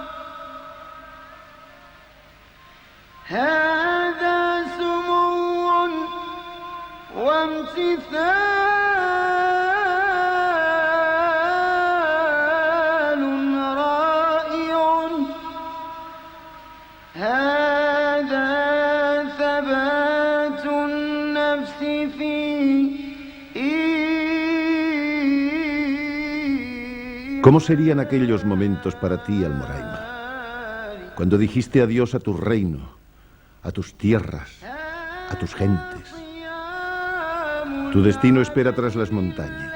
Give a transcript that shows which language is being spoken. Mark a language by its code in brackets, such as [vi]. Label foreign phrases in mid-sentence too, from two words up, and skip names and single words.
[ar] هذا سمو وامتثال رائع هذا ثبات النفس فيه. [es] ¿Cómo serían aquellos momentos para ti, Almoraima? Cuando dijiste adiós a tu reino, a tus tierras, a tus gentes. Tu destino espera tras las montañas.